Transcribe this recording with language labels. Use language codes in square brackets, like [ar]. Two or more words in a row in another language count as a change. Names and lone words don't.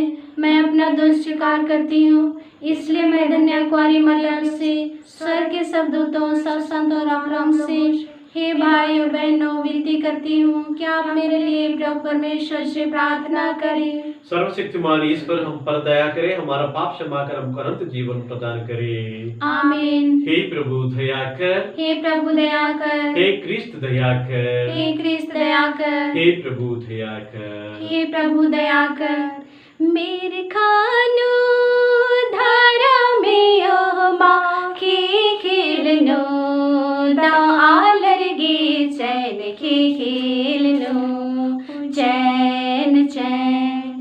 [hi] मैं अपना दोष स्वीकार करती हूँ, इसलिए मैं धन्य कुंवारी मरियम से, स्वर्ग के सब दूतों, सब संतों और आप लोगों से, हे भाइयों बहनों, विनती करती हूँ कि आप मेरे लिए प्रभु परमेश्वर से प्रार्थना करें। सर्वशक्तिमान ईश्वर हम पर दया करे, हमारा पाप क्षमा कर, हमको अनंत जीवन प्रदान करे। आमीन। हे प्रभु दया कर, हे प्रभु दया कर, हे क्रिस्त दया कर, हे क्रिस्त दया कर, हे प्रभु दया कर, हे प्रभु दया कर। मेरे खानो धारा में ओ माँ के खेलनो, दा आलर गे चैन के खेलनो, चैन चैन।